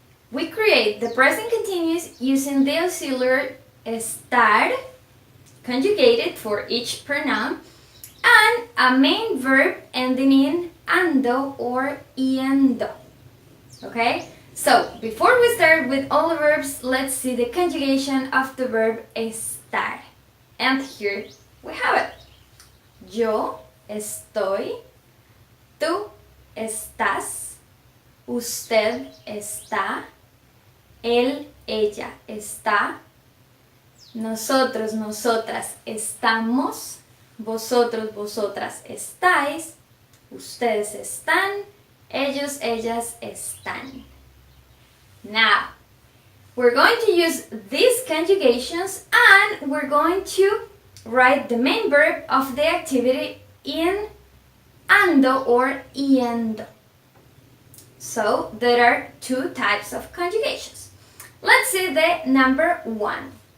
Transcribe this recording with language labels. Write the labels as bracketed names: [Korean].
[English] We create the present continuous using the auxiliary ESTAR, conjugated for each pronoun, and a main verb ending in ando or iendo. Okay? So, before we start with all the verbs, let's see the conjugation of the verb estar. And here we have it. [Spanish] Yo estoy, tú estás, usted está, él, ella está, nosotros, nosotras estamos, vosotros, vosotras estáis, ustedes están, ellos, ellas están. [English] Now, we're going to use these conjugations and we're going to write the main verb of the activity in ando or iendo. So, there are two types of conjugations. Let's see the number one.